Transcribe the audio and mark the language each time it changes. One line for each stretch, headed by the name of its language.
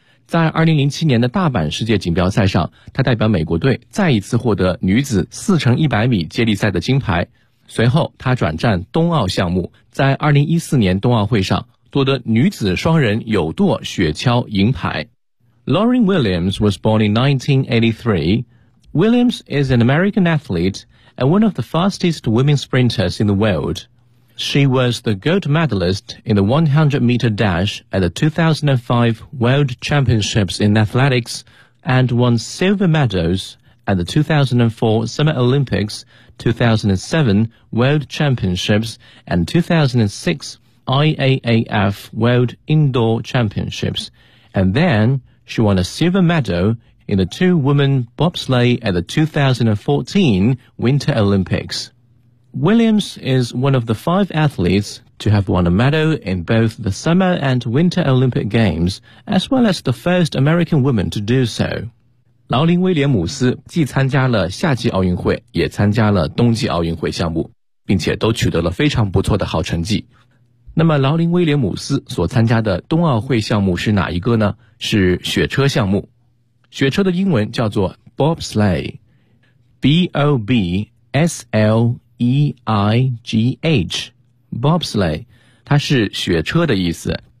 Chinese: 在2007年的大阪世界锦标赛上，她代表美国队再一次获得女子4x100米接力赛的金牌。随后她转战冬奥项目，在2014年冬奥会上获得女子双人有舵雪橇银牌。
English: Lauren Williams was born in 1983. Williams is an American athlete and one of the fastest women sprinters in the world. She was the gold medalist in the 100-meter dash at the 2005 World Championships in Athletics and won silver medals at the 2004 Summer Olympics, 2007 World Championships and 2006IAAF World Indoor Championships, and then she won a silver medal in the two-woman bobsleigh at the 2014 Winter Olympics. Williams is one of the five athletes to have won a medal in both the Summer and Winter Olympic Games, as well as the first American woman to do so.
Chinese: 劳林·威廉姆斯既参加了夏季奥运会，也参加了冬季奥运会项目，并且都取得了非常不错的好成绩。那么劳林·威廉姆斯所参加的冬奥会项目是哪一个呢？是雪车项目。雪车的英文叫做 bobsleigh, B-O-B-S-L-E-I-G-H, bobsleigh, 它是雪车的意思。